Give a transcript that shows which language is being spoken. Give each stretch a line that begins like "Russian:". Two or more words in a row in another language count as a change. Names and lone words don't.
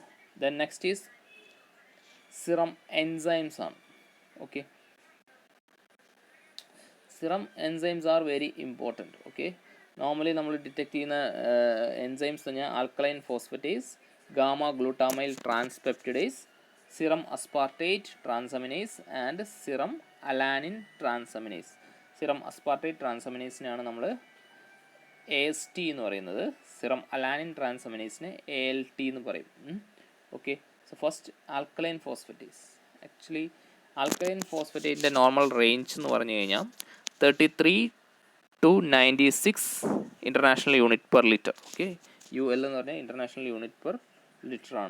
English: Then next is serum enzymes ആണ്. Okay, serum enzymes are very important.
Malayalam: ഓക്കെ, നോർമലി നമ്മൾ ഡിറ്റക്ട് ചെയ്യുന്ന എൻസൈംസ് പറഞ്ഞാൽ
English: alkaline phosphatase, gamma glutamyl transpeptidase, serum aspartate transaminase and serum alanine transaminase. serum aspartate transaminase
Malayalam: നാണ് നമ്മൾ AST എന്ന് പറയുന്നത്.
English: serum alanine transaminase
Malayalam: ALT എന്ന് പറയും.
English: Okay, so first alkaline phosphatase. actually alkaline phosphatase normal range
Malayalam: എന്ന് പറഞ്ഞു കഴിഞ്ഞാൽ
English: 33 to 96 international unit per liter.
Malayalam: ഓക്കെ, UL എന്ന് പറഞ്ഞാൽ
English: international unit per liter
Malayalam: ആണ്.